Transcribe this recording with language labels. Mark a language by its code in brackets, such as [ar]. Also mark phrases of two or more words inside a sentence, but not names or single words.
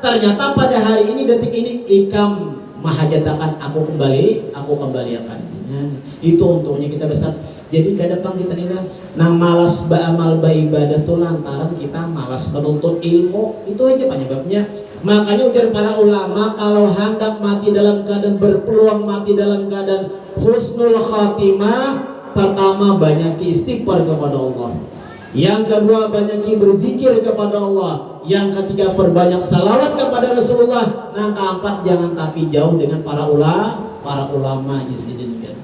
[bjn] Ternyata pada hari ini, detik ini, ikam mahajatakan aku kembalikan. [id] Itu untungnya kita besar. Jadi kadang kita ini nang malas beramal ibadah tuh lantaran kita malas menuntut ilmu. Itu aja penyebabnya. Makanya ujar para ulama, kalau hendak mati dalam keadaan berpeluang mati dalam keadaan [ar] husnul khatimah, [id] pertama banyak istighfar kepada Allah, yang kedua banyak berzikir kepada Allah, yang ketiga perbanyak salawat kepada Rasulullah, yang keempat jangan tapi jauh dengan para ulama di sini kan.